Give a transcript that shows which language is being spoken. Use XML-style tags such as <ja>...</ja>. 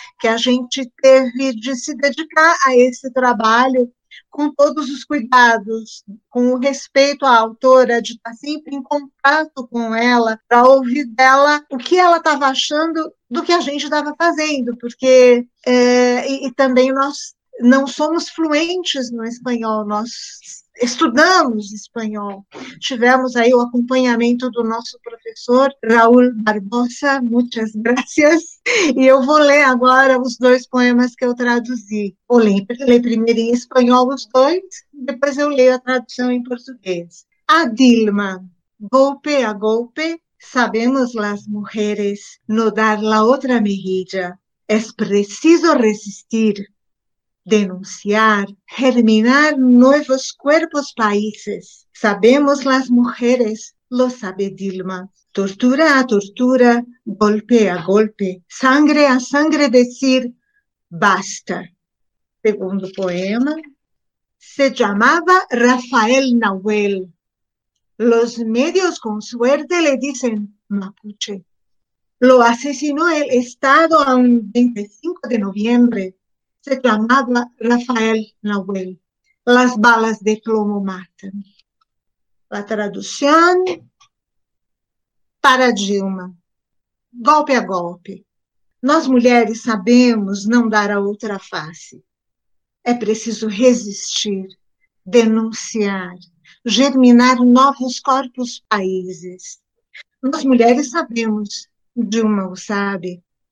<pt>que a gente teve de se dedicar a esse trabalho com todos os cuidados, com o respeito à autora, de estar sempre em contato com ela, para ouvir dela o que ela estava achando do que a gente estava fazendo, porque também nós não somos fluentes no espanhol, nós estudamos espanhol. Tivemos aí o acompanhamento do nosso professor Raul Barbosa,</pt> <es>muchas gracias,</es> <pt>e eu vou ler agora os dois poemas que eu traduzi. Vou ler primeiro em espanhol os dois, depois eu leio a tradução em português.</pt> <es>A Dilma, golpe a golpe, sabemos las mujeres no dar la otra mejilla. Es preciso resistir, denunciar, germinar nuevos cuerpos países. Sabemos las mujeres, lo sabe Dilma. Tortura a tortura, golpe a golpe, sangre a sangre decir, basta. Segundo poema, se llamaba Rafael Nahuel. Los medios con suerte le dicen Mapuche. Lo asesinó el Estado el 25 de noviembre. Se llamaba Rafael Nahuel. Las balas de plomo matan. La traducción para Dilma.</es> <pt>Golpe a golpe. Nós mulheres sabemos não dar a outra face. É preciso resistir, denunciar, germinar novos corpos países. Nós mulheres sabemos, Dilma o sabe.</pt>